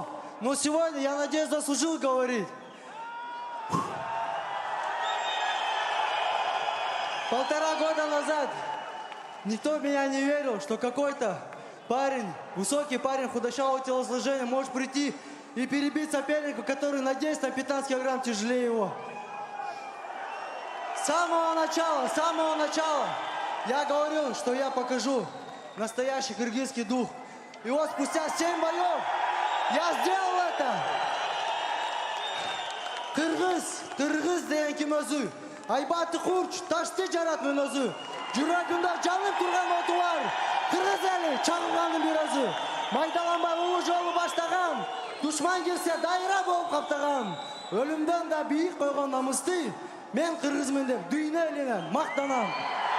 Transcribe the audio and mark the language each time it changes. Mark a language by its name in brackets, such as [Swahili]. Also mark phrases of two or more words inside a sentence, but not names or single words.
[Russian] Но сегодня, я надеюсь, заслужил говорить. Полтора года назад никто в меня не верил, что какой-то парень, высокий парень худощавого телосложения может прийти и перебить соперника, который на 10-15 килограмм тяжелее его. С самого начала я говорил, что я покажу настоящий [Kyrgyz] кыргызский дух. [Russian] И вот спустя 7 боев я сделал это. [Kyrgyz] Кыргыз деген ким өзү? Айбаты хурч, ташты жаратмын өзү. Жүрөгүндө жанып турган оту бар. Кыргыз эли чагылганын бир өзү. Майдаланбай улуу жолу баштаган. Душман келсе дайра болуп каптаган. Өлүмдөн да бийик койгон намысты мен кыргызмын деп дүйнө элине мактанам.